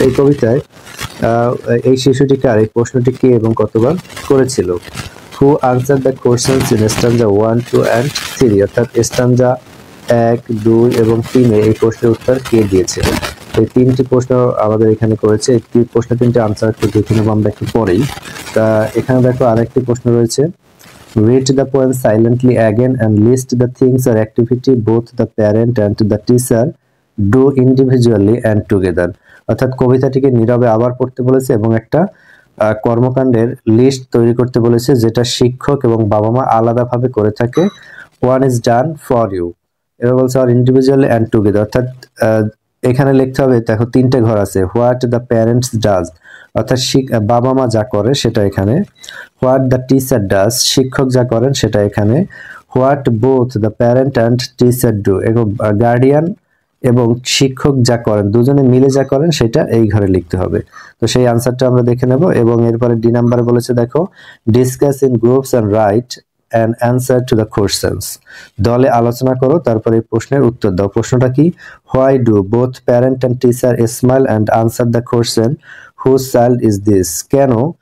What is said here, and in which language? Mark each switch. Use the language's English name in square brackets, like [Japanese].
[Bangla] এই কবিতায় এই শিশুটি কার? এই প্রশ্নটি কে এবং কতবার করেছিল। [English] who answer the questions in stanza 1, 2 and 3, [Bangla] অর্থাৎ স্ট্যাঞ্জা 1, 2 এবং 3 এই প্রশ্নের উত্তর কে দিয়েছিল। এই তিনটি প্রশ্ন আমাদের এখানে করেছে। এই প্রশ্ন তিনটি আনসার একটু দেখে নেব আমরা একটু পরেই। তা এখানে দেখো আরেকটি প্রশ্ন রয়েছে। [English] Read the poem silently again and list the things or activity both the parent and the teacher do individually and together. [Bangla] অর্থাৎ কবিতাটিকে নীরবে আবার পড়তে বলেছে এবং একটা কর্মকাণ্ডের লিস্ট তৈরি করতে বলেছে যেটা শিক্ষক এবং বাবা মা আলাদাভাবে করে থাকে। [English] One is done for you. [Bangla] এবার বলছে আর [English] individually and together, [Bangla] অর্থাৎ এখানে লিখতে হবে। দেখো তিনটে ঘর আছে। [English] what the parents does, [Bangla] অর্থাৎ বাবা মা যা করে সেটা এখানে। [English] what the teacher does, [Bangla] শিক্ষক যা করেন সেটা এখানে। [English] what both the parent and teacher do, [Bangla] এবং গার্ডিয়ান এবং শিক্ষক যা করেন দুজনে মিলে যা করেন সেটা এই ঘরে লিখতে হবে। তো সেই আনসারটা আমরা দেখে নেব। এবং এরপরে ডি নাম্বারে বলেছে দেখো [English] Discuss in groups and write and answer to the questions. [Bangla] দলে আলোচনা করো তারপরে এই প্রশ্নের উত্তর দাও। প্রশ্নটা কি? [English] Why do both parent and teacher smile and answer the question whose child is this? [Bangla] কেন